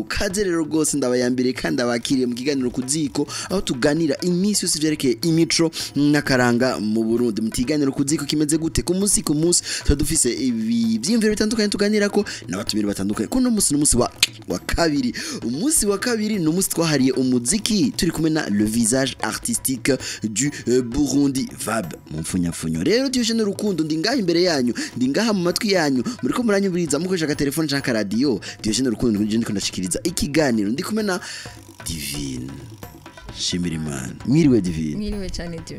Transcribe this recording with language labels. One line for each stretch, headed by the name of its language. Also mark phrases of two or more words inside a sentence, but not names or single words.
Rundi: Kaze rero gose ndabayambire kandi abakiriye mu kiganiro kuziko, aho tuganira iminsi yose vyerekeye imico n'akaranga mu Burundi. Mutiganiro kuziko kimeze gute ku munsi tudufise ibi byimviro bitandukanye tuganirako n'abatumire batandukanye. Kuno munsi n'umunsi wa kabiri, umunsi wa kabiri n'umunsi twahariye umuziki, turi kumwe na
French: le visage artistique du Burundi
Rundi: Vab mu mfunyafunyo. Rero tuje n'urukundo, ndi ngaha imbere yanyu, ndi ngaha mu matwi yanyu, muriko muranyumviriza mukoresha ka telefone canke radio. Tuje n'urukundo nje ndiko ndashikiriza ikiganiro, ndi kumwe na Divine Shimirimana. Mwiriwe Divine. Mwiriwe cyane Divine.